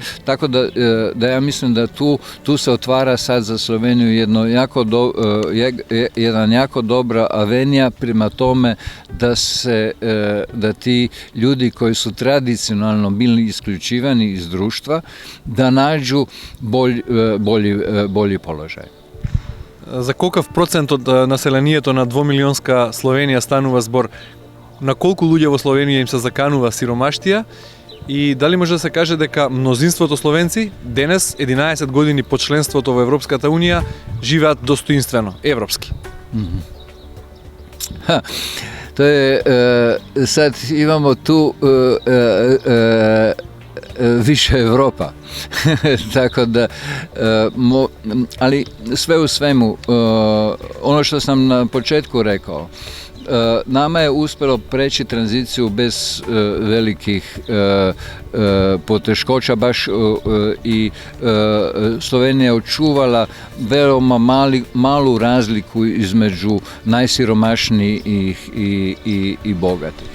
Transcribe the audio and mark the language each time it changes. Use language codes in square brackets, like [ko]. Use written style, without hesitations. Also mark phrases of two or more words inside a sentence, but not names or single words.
[hr] Tako da ja mislim da tu se otvara sad za Sloveniju jedan jako dobra avenija prema tome da ti ljudi koji su tradicionalno bili isključivani iz društva, da nađu bolji položaj. [mk] За колкав процент од населението на 2-милионска Словенија станува збор? На колку луѓе во Словенија им се заканува сиромаштија? И дали може да се каже дека мнозинството словенци денес, 11 години по членството во Европската Унија, живеат достоинствено, европски? [hr] To je, sad imamo tu više Evropa, tako da, ali sve u svemu, ono što sam na početku rekao, nama je uspjelo preći tranziciju bez velikih poteškoća baš i Slovenija je očuvala veoma malu razliku između najsiromašnijih i bogatih.